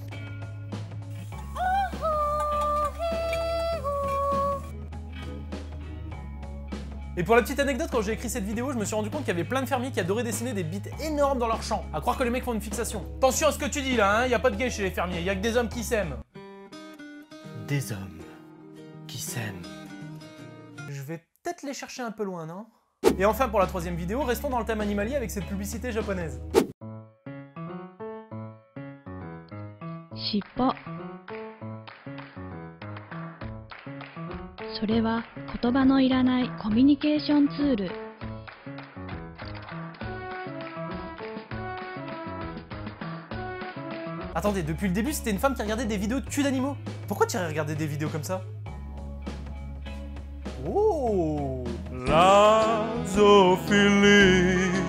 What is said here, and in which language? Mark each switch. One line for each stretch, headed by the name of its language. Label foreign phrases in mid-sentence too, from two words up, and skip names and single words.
French: Et pour la petite anecdote, quand j'ai écrit cette vidéo, je me suis rendu compte qu'il y avait plein de fermiers qui adoraient dessiner des bites énormes dans leur champ. À croire que les mecs font une fixation. Attention à ce que tu dis là, hein, y a pas de gay chez les fermiers, y a que des hommes qui s'aiment. Des hommes qui s'aiment. Je vais peut-être les chercher un peu loin, non? Et enfin, pour la 3e vidéo, restons dans le thème animalier avec cette publicité japonaise.
Japanese: 尻尾それは言葉のいらないコミュニケーションツール
French: Attendez, depuis le début, c'était une femme qui regardait des vidéos de cul d'animaux. Pourquoi tu irais regarder des vidéos comme ça? Oh. La zoophilie.